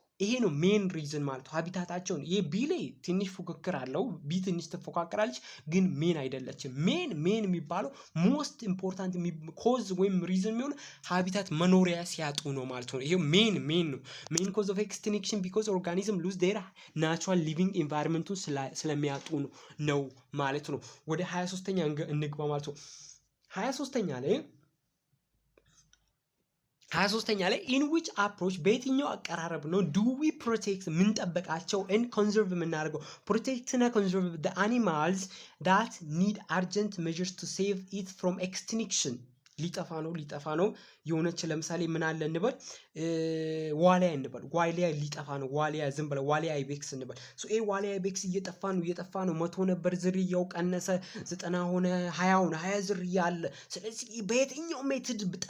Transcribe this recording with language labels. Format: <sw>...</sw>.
<am>ይሄ ነው ሜን ሪዝን ማለት ነው። ሃቢታታቸውን ይሄ ቢ ላይ ትንሽ ፉክክር አለው። ቢ ትንሽ ትፎካከራለች ግን ሜን አይደለችም። ሜን የሚባለው ሞስት ኢምፖርታንት ኮዝ ወይም ሪዝን የሚሆነው ሃቢታት መኖሪያ ሲያጡ ነው ማለት ነው። ይሄ ሜን ነው። ሜን ኮዝ ኦፍ ኤክስቲንክሽን ቢኮዝ ኦርጋኒዝም ሉዝ ዴር ናቹራል ሊቪንግ ኢንቫይሮንመንቱን ስለሚያጡ ነው ማለት ነው። ወደ 23ኛ እንግባ ማለት ነው። 23ኛ ላይ</am> <en>in which approach</en> <am>በየትኛው አቀራረብ ነው</am> <en>do we protect</en> <am>ምንጠበቃቸው</am> <en>and conserve</en> <am>የምናደርገው?</am> <en>protect እና conserve the animals that need urgent measures to save it from extinction</en> <am>ሊጠፋ ነው የሆነች ለምሳሌ ምን አለ እንበል ዋሊያ እንበል ዋሊያ ሊጠፋ ነው ዋሊያ ዝም ብለ ዋሊያ አይቤክስ እንበል ይሄ ዋሊያ አይቤክስ እየጠፋ ነው 100 ነበር ዝርያው ቀነሰ 90 ሆነ 20 ሆነ 20 ዝርያ አለ ስለዚህ በየትኛው ሜትድ</am>